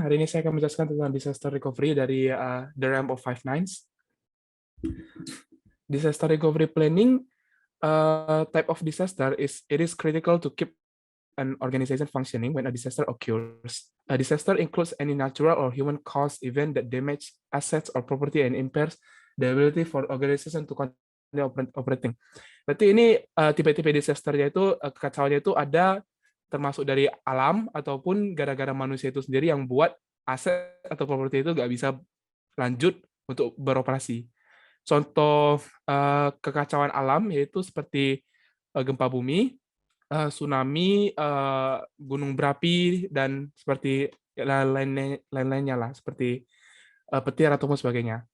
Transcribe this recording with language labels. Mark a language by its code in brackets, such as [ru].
[id] Hari ini saya akan menjelaskan tentang disaster recovery dari The Realm of Five Nines. [en] Disaster recovery planning type of disaster is critical to keep an organization functioning when a disaster occurs. A disaster includes any natural or human caused event that damage assets or property and impairs the ability for organization to continue operating. [id] Berarti ini tipe-tipe disasternya itu kekacauannya itu ada termasuk dari alam ataupun gara-gara manusia itu sendiri yang buat aset atau properti itu nggak bisa lanjut untuk beroperasi. Contoh kekacauan alam yaitu seperti gempa bumi, tsunami, gunung berapi, dan seperti lain-lainnya lah, seperti petir ataupun sebagainya.